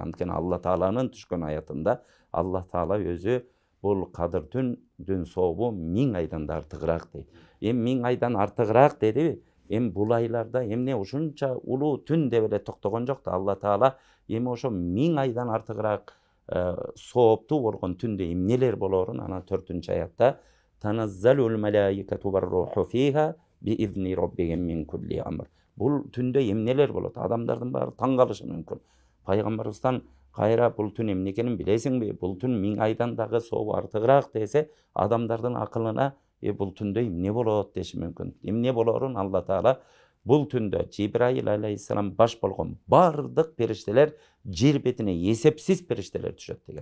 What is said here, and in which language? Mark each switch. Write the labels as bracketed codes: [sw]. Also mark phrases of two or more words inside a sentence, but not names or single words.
[ky] Анткени Алла Тааланын түшкөн аятында Алла Таала өзү бул Кадыр түндүн сообу 1000 айдан да артыгыраак дейт. Эми 1000 айдан артыгыраак дедиби? Эми бул айларда эмне ушунча улуу түн деп эле токтогон жок да. Алла Таала эми ошо 1000 айдан артыгыраак сооптуу болгон түндө эмнелер болорун ана 4-чү аятта [ar] تنزل الملائكة والروح فيها بإذن ربهم من كل أمر. [ky] Бул түндө эмнелер болот? Адамдардын баары таң калышы мүмкүн. Пайгамбарыбыздан кайра бул түн эмне экенин билесиңби? Бул түн 1000 айдан дагы сообу артыгыраак десе, адамдардын акылына бул түндө эмне болот деши мүмкүн. Эмне болорун Алла Таала бул түндө Жибраил алейхиссалам баш болгон бардык периштелер жер бетине эсепсиз периштелер түшөт деген.